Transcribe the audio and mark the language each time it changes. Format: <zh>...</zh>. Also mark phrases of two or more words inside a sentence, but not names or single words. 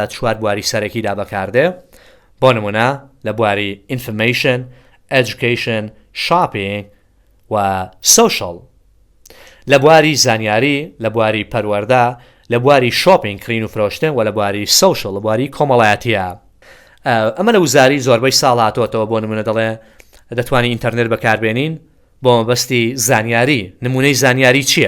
<ckb>چوار بواری سەرەکیدا بەکاردێ بۆ نمونە لە بواری</ckb> <en>information, education, shopping</en> <ckb>و social لە بواری زانیاری لە بواری پەروەردە لە بواری شۆپینگ کڕین و فرۆشتن و لە بواری سوشل لە بواری کۆمەڵایەتیە ئەمە لە وزاری زۆربەی ساڵ هاتووەتەوە بۆ نمونە دەڵێ دەتوانین ئینتەرنێت بەکاربێنین بۆ مەبەستی زانیاری نمونەی زانیاری چییە؟</ckb>